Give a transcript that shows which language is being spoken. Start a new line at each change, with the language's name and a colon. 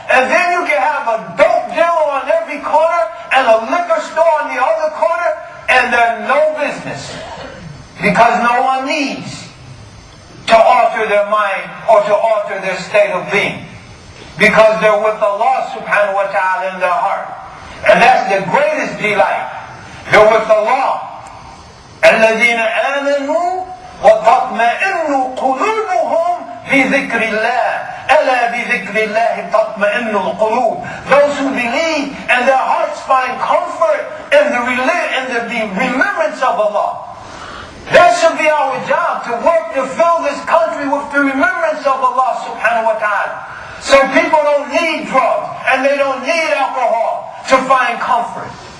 English: And then you can have a dope dealer on every corner and a liquor store on the other corner and they're no business. Because no one needs to alter their mind or to alter their state of being. Because they're with Allah subhanahu wa ta'ala in their heart. And that's the greatest delight. They're with Allah.
Arabic: الذين آمنوا وتطمئن قلوبهم بذكر الله ألا بذكر الله تطمئن القلوب.
English: Those who believe and their hearts find comfort in the remembrance of Allah. That should be our job, to work to fill this country with the remembrance of Allah subhanahu wa ta'ala. So people don't need drugs and they don't need alcohol to find comfort.